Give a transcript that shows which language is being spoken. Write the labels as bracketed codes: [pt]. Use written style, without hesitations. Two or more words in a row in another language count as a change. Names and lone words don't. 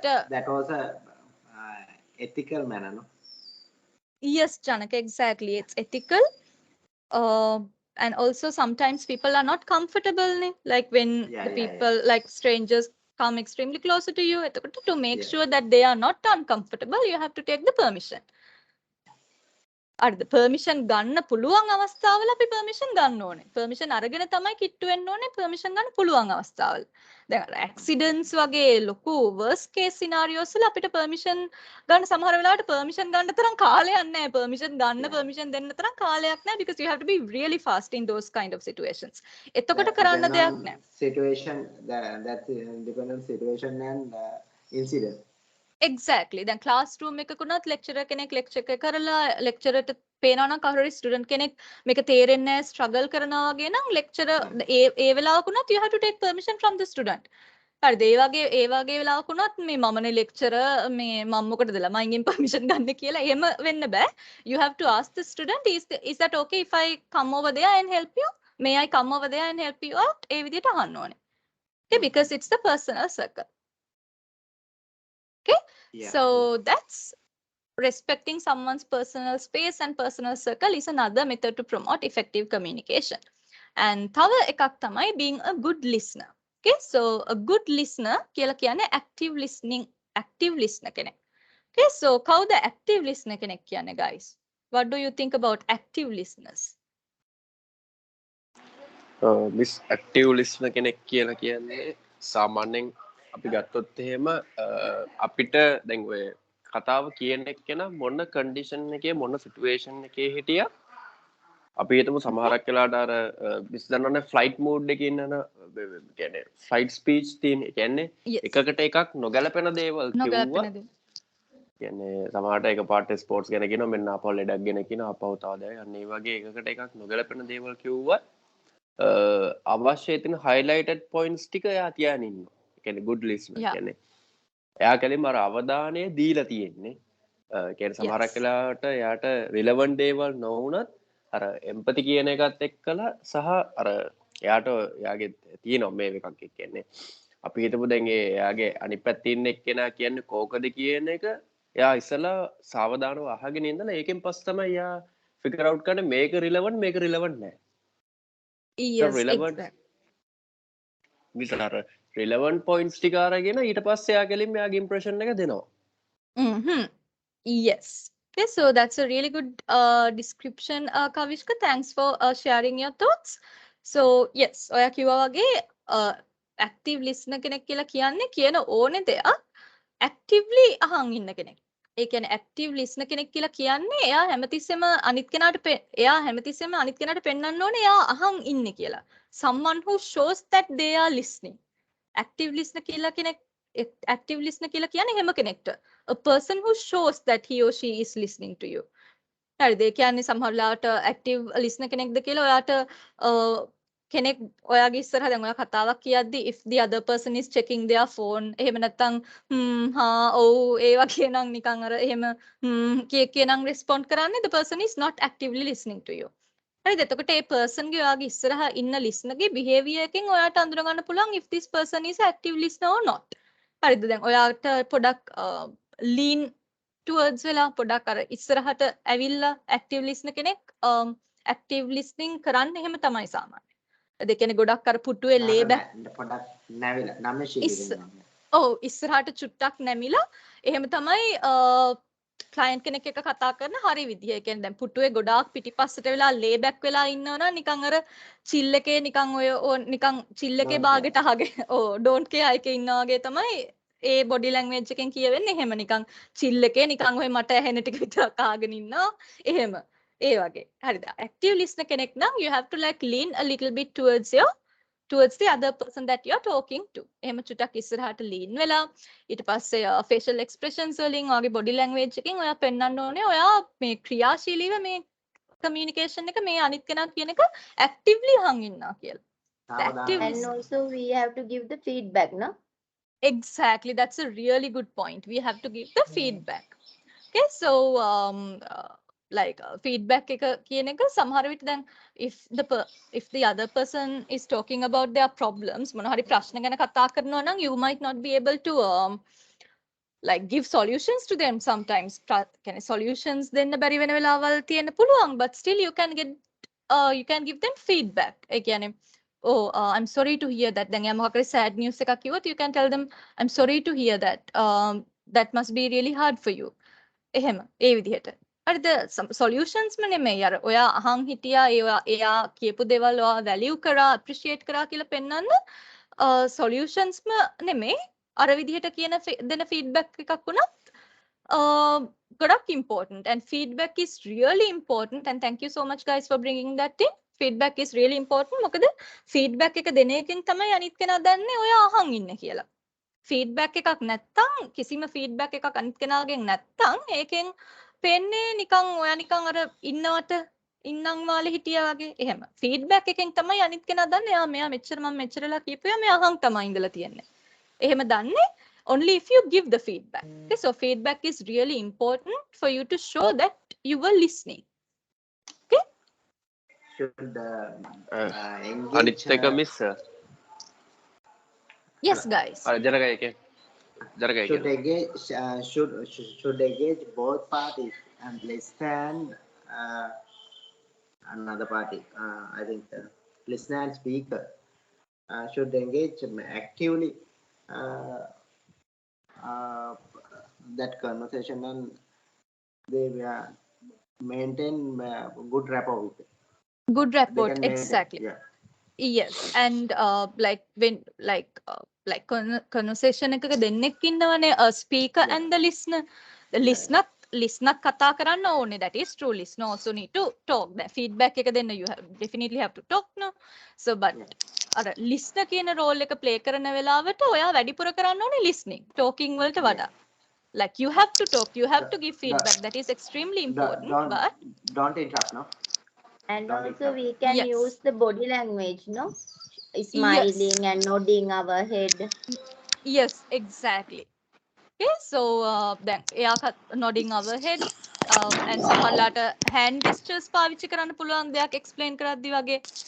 [en] that was a ethical manner, no? Yes, Janaka, exactly. It's ethical. And also sometimes people are not comfortable, like when the people, like strangers, come extremely closer to you. To make sure that they are not uncomfortable, you have to take the permission. [si] permission ගන්න පුළුවන් අවස්ථාවල අපි permission ගන්න ඕනේ. permission අරගෙන තමයි කිට්ටු වෙන්න ඕනේ. permission ගන්න පුළුවන් අවස්ථාවල. දැන් accidents වගේ ලොකු [en] worst case scenarios [si] වල අපිට permission ගන්න සමහර වෙලාවට permission ගන්න තරම් කාලයක් නැහැ. permission දෙන්න තරම් කාලයක් නැහැ [en] because you have to be really fast in those kind of situations. [si] එතකොට කරන්න දෙයක් නැහැ. [en] Situation that's independent situation and incident. Exactly. [si] දැන් classroom එකකුණත් lecturer කෙනෙක් lecture එක කරලා lecturer ට පේනවා නම් කවුරු හරි student කෙනෙක් මේක තේරෙන්නේ නැහැ struggle කරනවා වගේ නම් lecturer ඒ වෙලාවකුණත් [en] you have to take permission from the student. [si] හරිද? ඒ වගේ වෙලාවකුණත් මේ මමනේ lecturer මේ මම මොකටද ළමයින්ගෙන් permission ගන්න කියලා එහෙම වෙන්න බෑ. [en] You have to ask the student is that okay if I come over there and help you? May I come over there and help you out? [si] ඒ විදිහට අහන්න ඕනේ. [en] Okay, because it's the personal circle. Okay, so that's respecting someone's personal space and personal circle is another method to promote effective communication. And [si] තව එකක් තමයි [en] being a good listener. Okay, so a good listener [si] කියලා කියන්නේ [en] active listener කෙනෙක්. Okay, so කවුද active listener [si] කෙනෙක් කියන්නේ [en] guys? What do you think about active listeners? [si] මිස් [en] active listener [si] කෙනෙක් කියලා කියන්නේ සාමාන්‍යයෙන් අපි ගත්තොත් එහෙම අපිට දැන් ඔය කතාව කියන එක්කෙන මොන කන්ඩිෂන් එකේ මොන සිටුේෂන් එකේ හිටිය අපි හිතමු සමහරක් වෙලාට අර මිස් දන්නවනේ [en] flight mode [si] එකේ ඉන්නන කියන්නේ [en] flight speech [si] තියෙන කියන්නේ එකකට එකක් නොගැලපෙන දේවල් කිව්වා කියන්නේ සමහරට එක පාට ස්පෝර්ට්ස් ගැන කියනවා මෙන්න අපව ලෙඩක් ගැන කියනවා අපව තව දෙයක් අන්න ඒ වගේ එකකට එකක් නොගැලපෙන දේවල් කිව්වා අවශ්‍ය තින [en] highlighted points [si] ටික එයා තියාගෙන ඉන්නවා. ඒ කියන්නේ [en] good listener [si] කියන්නේ එයා කලින්ම අර අවධානය දීලා තියෙන්නේ. කියන්නේ සමහරක් වෙලාවට එයාට රිලෙවන්ට් දේවල් නොවුනත් අර එම්පති කියන එකත් එක්කලා සහ අර එයාට එයාගේ තියෙනවා මේ එකක් කියන්නේ අපි හිතමු දැන් එයාගේ අනිත් පැත්තේ ඉන්න එක්කෙනා කියන්නේ කෝකද කියන එක එයා ඉස්සලා සාවධානව අහගෙන ඉඳලා ඒකෙන් පස්සේ තමයි එයා [en] figure out [si] කරන්නේ මේක රිලෙවන්ට් මේක රිලෙවන්ට් නැහැ. [en] Yes, [si] relevant විතර [en] relevant points [si] ටික අරගෙන ඊට පස්සේ එයා ගැලින් මෙයාගේ impression එක දෙනවා. [en] Yes. Okay, so that's a really good description, Kavishka. Thanks for sharing your thoughts. So yes, [si] ඔයා කිව්වා වගේ active listener කෙනෙක් කියලා කියන්නේ කියන ඕනේ දෙයක් actively අහන් ඉන්න කෙනෙක්. ඒ කියන්නේ active listener කෙනෙක් කියලා කියන්නේ එයා හැමතිස්සෙම අනිත් කෙනාට පෙන්වන්න ඕනේ එයා අහන් ඉන්නේ කියලා. [en] Someone who shows that they are listening. Active listener [si] කියලා කියන්නේ හැම කෙනෙක්ට. [en] A person who shows that he or she is listening to you. [si] හරිද? ඒ කියන්නේ සමහරවිට [en] active listener [si] කෙනෙක්ද කියලා ඔයාට කෙනෙක් ඔයාගේ ඉස්සරහ දැන් ඔයා කතාවක් කියද්දි [en] if the other person is checking their phone [si] එහෙම නැත්නම් ඔව් ඒ වගේ නම් නිකන් අර එහෙම කියනනම් respond කරන්නේ [en] the person is not actively listening to you. [si] හරිද? එතකොට ඒ person ගේ ඔයාගේ ඉස්සරහ ඉන්න listener ගේ behavior එකෙන් ඔයාට අඳුර ගන්න පුළුවන් [en] if this person is active listener or not. [si] හරිද? දැන් ඔයාට පොඩක් [en] lean towards [si] වෙලා පොඩක් අර ඉස්සරහට ඇවිල්ලා [en] active listener [si] කෙනෙක් [en] active listening [si] කරන්න එහෙම තමයි සාමාන්‍ය. ඒ කියන්නේ ගොඩක් අර පුටුවේ ලේ පොඩක් නැවිලා නම්ශීලී වෙනවා. ඔව් ඉස්සරහට චුට්ටක් නැමිලා එහෙම තමයි ක්ලයන්ට් කෙනෙක් එක්ක කතා කරන හරි විදිය. ඒ කියන්නේ දැන් පුටුවේ ගොඩාක් පිටිපස්සට වෙලා [en] lay back [si] වෙලා ඉන්නවනම් නිකන් අර චිල් එකේ නිකන් ඔය නිකන් චිල් එකේ බාගෙට අහගෙන [en] don't care [si] එකේ ඉන්නා වගේ තමයි ඒ [en] body language [si] එකෙන් කියවෙන්නේ එහෙම නිකන් චිල් එකේ නිකන් ඔය මට ඇහෙන ටික විතරක් අහගෙන ඉන්නවා එහෙම ඒ වගේ හරිද [en] active listener [si] කෙනෙක් නම් [en] you have to like lean a little bit towards the other person that you are talking to [si] එහෙම චුට්ටක් ඉස්සරහට lean වෙලා ඊට පස්සේ [en] facial expressions [si] වලින් ඔයාගේ [en] body language [si] එකෙන් ඔයා පෙන්වන්න ඕනේ ඔයා මේ ක්‍රියාශීලීව මේ communication එක මේ අනිත් කෙනා කියන එක actively අහන් ඉන්නවා කියලා. [en] And also we have to give the feedback, no? Exactly, that's a really good point. We have to give the feedback. Okay, so feedback [si] එක කියන එක සමහර විට දැන් [en] if the other person is talking about their problems [si] මොන හරි ප්‍රශ්න ගැන කතා කරනවා නම් [en] you might not be able to like give solutions to them sometimes. [si] කියන්නේ solutions දෙන්න බැරි වෙන වෙලාවල් තියෙන්න පුළුවන් [en] but still you can give them feedback. [si] ඒ කියන්නේ [en] I'm sorry to hear that. [si] දැන් මොකක් හරි [en] sad news [si] එකක් කිව්වොත් [en] you can tell them I'm sorry to hear that. That must be really hard for you. [si] එහෙම ඒ විදිහට. හරිද? solutions ම නෙමෙයි අර ඔයා අහන් හිටියා එයා කියපු දේවල් ඔයා value කරා appreciate කරා කියලා පෙන්වන්න solutions ම නෙමෙයි අර විදිහට කියන දෙන feedback එකක් වුණත් ගොඩක් important [en] and feedback is really important and thank you so much guys for bringing that in. Feedback is really important. [si] මොකද feedback එක දෙන එකෙන් තමයි අනිත් කෙනා දන්නේ ඔයා අහන් ඉන්නේ කියලා. feedback එකක් නැත්තම් කිසිම feedback එකක් අනිත් කෙනාගෙන් නැත්තම් ඒකෙන් පෙන්නේ නිකන් ඔයා නිකන් අර ඉන්නම් වාලේ හිටියා වගේ එහෙම. feedback එකෙන් තමයි අනිත් කෙනා දන්නේ මෙයා මම මෙච්චරලා කියපුවා මෙයා අහන් තමයි ඉඳලා තියන්නේ. එහෙම දන්නේ [en] only if you give the feedback. Okay, so feedback is really important for you to show that you were listening. Should [si] අනිත් එක මිස් [en] yes guys [si] ජනක එකේ ජරකයි [en] should [si] කියලා. [en] engage should engage both parties and listen uh, another party. I think listener and speaker should engage actively uh, uh, that conversation, and they maintain good rapport with it. Good They rapport, can maintain. exactly. Yeah. Yes, and like when like conversation [si] එකක දෙන්නෙක් ඉන්නවනේ, [en] a speaker Yeah. and the listener. The Yeah, [si] listener කතා කරන්න ඕනේ. [en] That is true. Listener also need to talk. [si] That feedback එක දෙන්න, [en] you definitely have to talk, no? So but Yeah. [si] අර listener කියන role එක play කරන වෙලාවට ඔයා වැඩිපුර කරන්න ඕනේ listening. Talking වලට [en] Yeah. [si] වඩා. [en] Like you have to talk, you have to give feedback. That is extremely important. But Don't interrupt, no? And Don't also interrupt. we can Yes. use the body language, no? Yes. Smiling and nodding our head. Yes, exactly. Okay, so then එයා nodding our head and සමහරලාට hand gestures [si] පාවිච්චි කරන්න පුළුවන් දෙයක් [en] explain [si] කරද්දි වගේ.